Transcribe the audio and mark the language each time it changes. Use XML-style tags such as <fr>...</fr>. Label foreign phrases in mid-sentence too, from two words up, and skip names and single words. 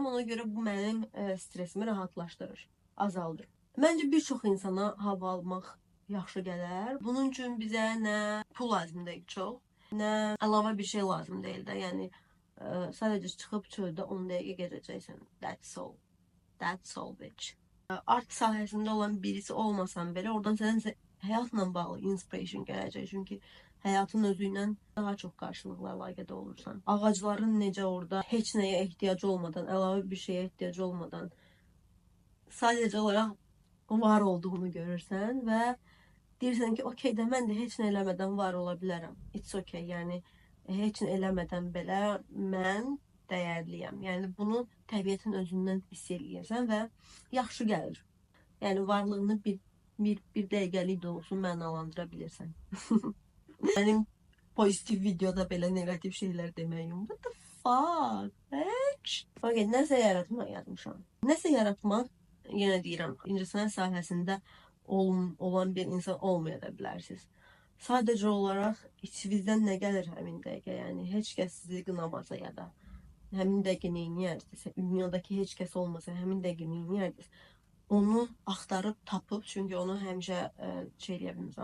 <az>Ona görə bu mənim stresimi rahatlaşdırır, azaldır. Məncə bir çox insana hava almaq yaxşı gələr. Bunun üçün bizə nə pul lazım deyil çox, nə əlavə bir şey lazım deyil də. Yəni sadəcə çıxıb çöldə 10 dəqiqə gezəcəksən.</az> <en>That's all. That's all bitch.</en> <az>Art sahəsində olan birisi olmasan belə, oradan sənə həyatla bağlı inspiration gələcək. Çünki həyatın özü ilə daha çox qarşılıqla əlaqədə olursan. Ağacların necə orada heç nəyə ehtiyacı olmadan, əlavə bir şeyə ehtiyacı olmadan sadəcə olaraq var olduğunu görürsən və deyirsən ki, okey də mən də heç nə eləmədən var ola bilərəm.</az> <en>It's okay,</en> <az>yəni heç nə eləmədən belə mən dəyərliyəm. Yəni bunu təbiətin özündən hiss eləyirsən və yaxşı gəlir. Yəni varlığını bir dəqiqəlik də olsun mənalandıra bilirsən. Mənim pozitiv videoda belə negativ şeylər deməyim.</az> <en>What the fuck?</en> <az>Okay, nəsə yaratmaq yazmışam. Nəsə yaratmaq, yenə deyirəm, incəsənət sahəsində olan bir insan olmaya da bilərsiniz. Sadəcə olaraq içinizdən nə gəlir həmin dəqiqə, yəni heç kəs sizi qınamasa ya da həmin dəqiqə neyniyərdinizsə, dünyadakı heç kəs olmasa həmin dəqiqə neyniyərdiniz, onu axtarıb tapıb, çünki onu həmişə şey eləyə bilməz.</az>